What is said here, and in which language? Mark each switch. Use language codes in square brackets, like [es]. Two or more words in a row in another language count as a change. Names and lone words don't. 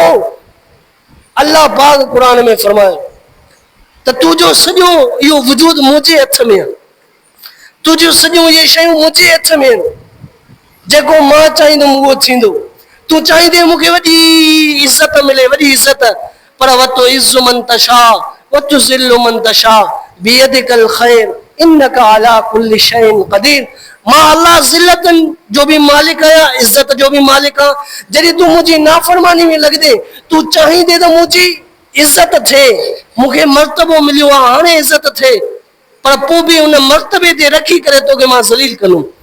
[sd] अल्लाह पाक क़ुरान में फरमायो त तुंहिंजो सॼो इहो वजूद मुंहिंजे हथ में आहे, तुंहिंजो सॼो इहे शयूं मुंहिंजे हथ में आहिनि, जेको मां चाहींदुमि उहो थींदो। तूं चाहींदे मूंखे वॾी इज़त मिले, वॾी इज़त, पर [ar] وتعز من تشاء وتذل من تشاء بيدك الخير إنك على كل شيء قدير. [sd] मां अल्लाह ज़िल्लतनि जो बि मालिक आहियां, इज़त जो बि मालिक आहियां। जॾहिं तूं मुंहिंजी नाफ़रमानी में लॻंदे, तूं चाहींदे त मुंहिंजी इज़त थिए, मूंखे मर्तबो मिलियो आहे, हाणे इज़त थिए, पर पोइ बि उन मर्तबे ते रखी करे तोखे मां ज़लील कंदुमि।